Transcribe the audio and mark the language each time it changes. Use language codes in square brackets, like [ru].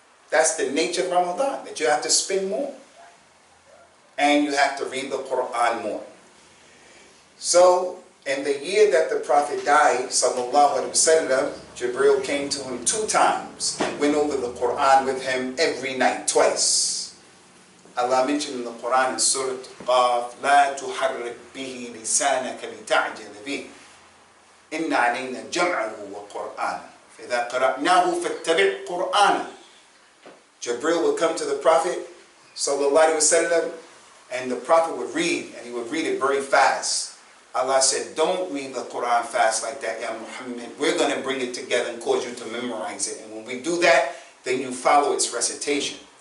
[en] That's the nature of Ramadan, that you have to spend more. And you have to read the Quran more. So, in the year that the Prophet died, sallallahu alaihi wasallam, Jibril came to him 2 times and went over the Quran with him every night, twice. Allah mentioned in the Quran in Surah Qaf, [ar] لا تحرك به لسانك لتعجل به إن علينا جمعه وقرآنه فإذا قرأناه فاتبع قرآنه. [en] Jibril would come to the Prophet sallallahu alaihi wasallam, and the Prophet would read, and he would read it very fast. Allah said, don't read the Quran fast like that, Ya Muhammad. We're going to bring it together and cause you to memorize it. And when we do that, then you follow its recitation.